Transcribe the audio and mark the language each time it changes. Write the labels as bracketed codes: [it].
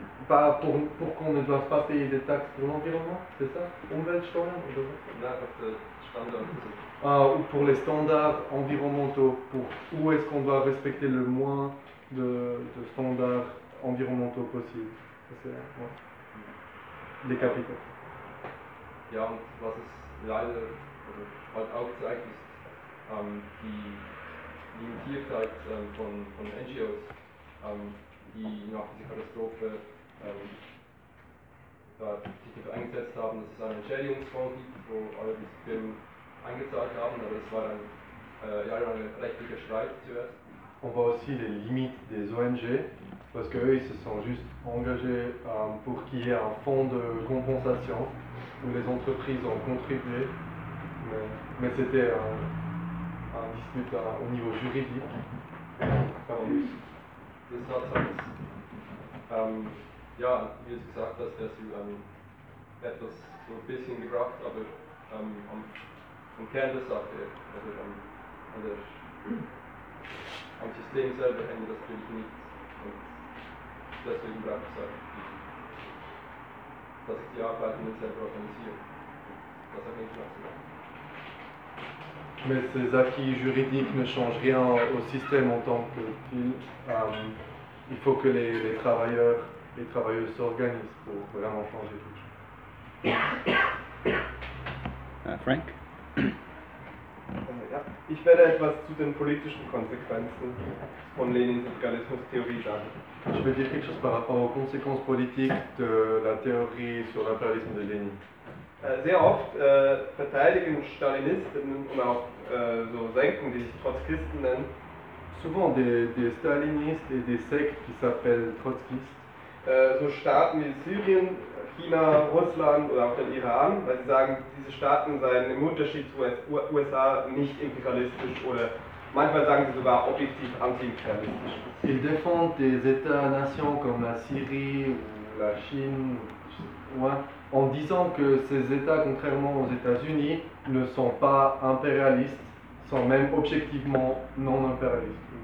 [fr] pas pour, pour qu'on ne doive pas payer des taxes pour l'environnement, c'est ça? [de] Umweltsteuer oder was? [fr] Nein, pour les standards. Ah, ou pour les standards environnementaux, pour où est-ce qu'on doit respecter le moins de standards environnementaux possible. C'est ça, ouais. Des capitaux. [de] Ja, und was es leider heute auch zeigt, ist die Limitiertheit von NGOs, die nach dieser Katastrophe sich dafür eingesetzt haben, dass es einen Entschädigungsfonds gibt, wo alle diese Firmen eingezahlt haben, aber es war ein jahrelanger rechtlicher Streit zuerst. [fr] On voit aussi les limites des ONG, parce qu'eux, ils se sont juste engagés pour qu'il y ait un fonds de compensation où les entreprises ont contribué, mais c'était un dispute au niveau juridique. [de] Das hat es, ja, wie es gesagt hat, dass sie etwas so ein bisschen gebracht, aber am Kern der Sache, also am System selber hängt das natürlich nicht. Und deswegen bleibt es halt, dass ich die Arbeitenden selber organisiere. Das hat nicht mehr zu machen. [fr] Mais ces acquis juridiques ne changent rien au système en tant que tel. Il faut que les travailleurs et les travailleuses s'organisent pour vraiment changer tout. [de] Frank? Ich werde etwas zu den politischen Konsequenzen von Lenins Imperialismus-Theorie sagen. [fr] Je vais dire quelque chose par rapport aux conséquences politiques de la théorie sur l'impérialisme de Lénine. [de] Sehr oft verteidigen Stalinisten und auch so Sekten, die sich Trotzkisten nennen. [fr] Souvent des Stalinisten et des [de] Sekten, die [fr] s'appellent Trotzkisten. [de] So Staaten wie Syrien, China, Russland oder auch den Iran, weil sie sagen, diese Staaten seien im Unterschied zu USA nicht imperialistisch oder manchmal sagen sie sogar objektiv anti-imperialistisch. [fr] Ils défendent des États-nations comme la Syrie ou la Chine, ouais, en disant que ces États, contrairement aux États-Unis, ne sont pas impérialistes, sont même objectivement non-impérialistes.